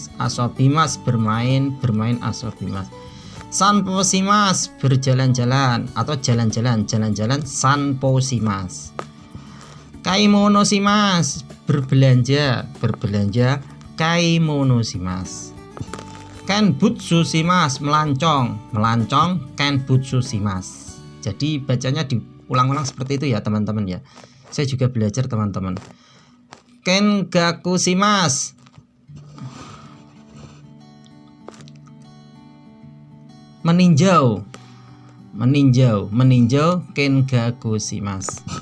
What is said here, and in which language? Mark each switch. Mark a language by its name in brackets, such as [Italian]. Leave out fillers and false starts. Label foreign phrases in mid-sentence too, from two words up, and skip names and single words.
[Indonesian] Asobimas bermain Asobimas. Sanposimas berjalan-jalan atau jalan-jalan sanposimas. Kaimonosimas berbelanja Kaimonosimas. Kenbutsusimas melancong Kenbutsusimas. Jadi bacanya diulang-ulang seperti itu ya teman-teman ya. Saya juga belajar teman-teman. Kengakusimas meninjau Kengakusimas.